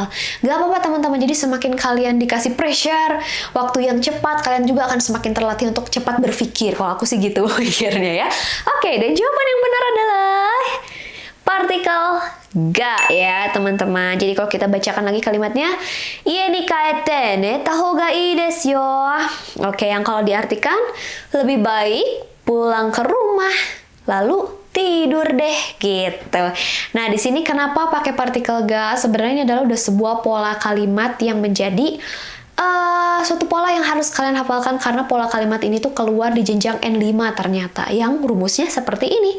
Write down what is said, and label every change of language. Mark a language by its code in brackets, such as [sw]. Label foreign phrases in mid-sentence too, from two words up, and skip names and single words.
[id] Gak apa-apa teman-teman, jadi semakin kalian dikasih pressure, waktu yang cepat, kalian juga akan semakin terlatih untuk cepat berpikir. Kalau aku sih gitu pikirnya ya. Oke, dan jawaban yang benar adalah partikel ga ya teman-teman. Jadi kalau kita bacakan lagi kalimatnya, [ja] 家に帰って寝た方がいいですよ. [id] Oke, yang kalau diartikan lebih baik pulang ke rumah lalu tidur deh gitu. Nah, di sini kenapa pakai partikel ga? Sebenarnya ini adalah udah sebuah pola kalimat yang menjadi suatu pola yang harus kalian hafalkan karena pola kalimat ini tuh keluar di jenjang N5 ternyata, yang rumusnya seperti ini.